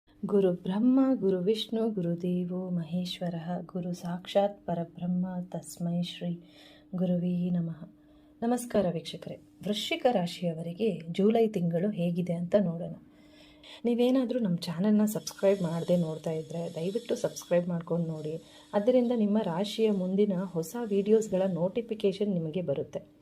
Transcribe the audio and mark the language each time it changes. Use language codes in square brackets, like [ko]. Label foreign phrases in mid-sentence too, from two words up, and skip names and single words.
[sa] गुरु ब्रह्म गुरु विष्णु गुरुदेवो महेश्वर गुरु साक्षात् परब्रह्म तस्मै श्री गुरुवे नमः. [kn] ನಮಸ್ಕಾರ ವೀಕ್ಷಕರೇ, ವೃಶ್ಚಿಕ ರಾಶಿಯವರಿಗೆ ಜೂಲೈ ತಿಂಗಳು ಹೇಗಿದೆ ಅಂತ ನೋಡೋಣ. ನೀವೇನಾದರೂ ನಮ್ಮ ಚಾನಲ್ನ ಸಬ್ಸ್ಕ್ರೈಬ್ ಮಾಡದೆ ನೋಡ್ತಾ ಇದ್ದರೆ ದಯವಿಟ್ಟು ಸಬ್ಸ್ಕ್ರೈಬ್ ಮಾಡ್ಕೊಂಡು ನೋಡಿ. ಅದರಿಂದ ನಿಮ್ಮ ರಾಶಿಯ ಮುಂದಿನ ಹೊಸ ವೀಡಿಯೋಸ್ಗಳ ನೋಟಿಫಿಕೇಷನ್ ನಿಮಗೆ ಬರುತ್ತೆ.